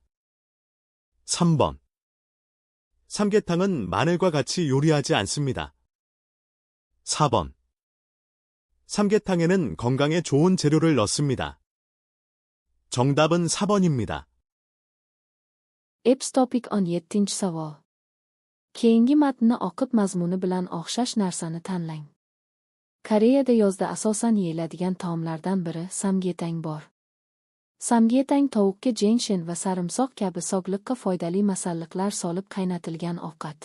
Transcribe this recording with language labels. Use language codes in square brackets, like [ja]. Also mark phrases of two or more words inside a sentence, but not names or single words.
[ko] 3번 삼계탕은 마늘과 같이 요리하지 않습니다. 4번 삼계탕에는 건강에 좋은 재료를 넣습니다. 정답은 4번입니다. [uz] Apps Topic 17-savol. Keyingi matnni o'qib mazmuni bilan o'xshash narsani tanlang. Koreyada yozda asosan yeyiladigan taomlardan biri samgyetang bor. Samgyetang tovuqqa jenshen va sarimsoq kabi sog'liqqa foydali masalliqlar solib qaynatilgan ovqat.